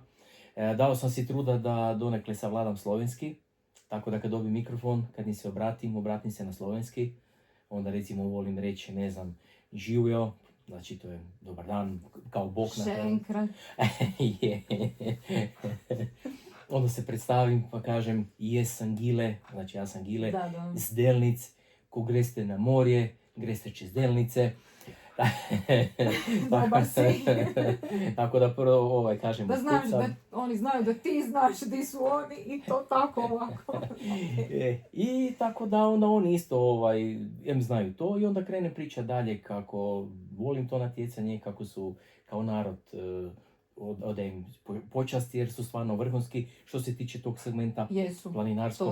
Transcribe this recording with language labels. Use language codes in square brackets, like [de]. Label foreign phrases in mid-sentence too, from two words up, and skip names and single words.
[hr] Dao sam si truda da donekle savladam slovenski, tako da kad dobijem mikrofon, kad mi se obratim se na slovenski. Onda recimo volim reći, ne znam, živio, znači to je dobar dan, kao Bog na kraju. Onda se predstavim pa kažem, jesam Gile, znači ja sam Gile, [sl] z Delnic, ko greste na morje, greste čez Delnice. [hr] Dobar si. Tako da prvo kažem... Da znaš da oni znaju da ti znaš di su oni i to tako ovako. I tako da onda oni isto znaju to i onda krenem priča dalje kako volim to natjecanje, kako su kao narod odajem počasti jer su stvarno vrhunski što se tiče tog segmenta planinarskog.